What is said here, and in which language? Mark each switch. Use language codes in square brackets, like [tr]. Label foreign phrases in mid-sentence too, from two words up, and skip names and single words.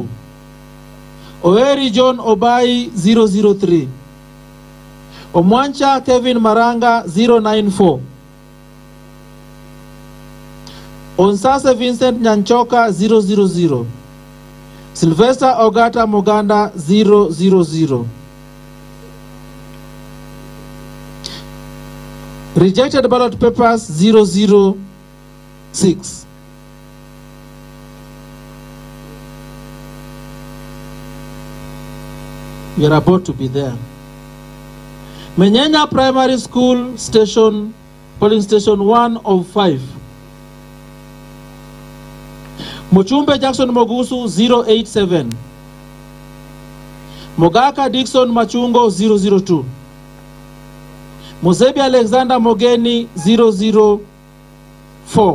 [en] Oeri John Obai 003. Omwancha Kevin Maranga 094. Onsase Vincent Nyanchoka 000. Sylvester Ogata Moganda 000. Rejected ballot papers 006. We are about to be there. Menyenya Primary School Station, polling station 1 of 5. Mochumbe Jackson Mogusu 087. Mogaka Dickson Machungo 002. Mosebi Alexander Mogeni 004.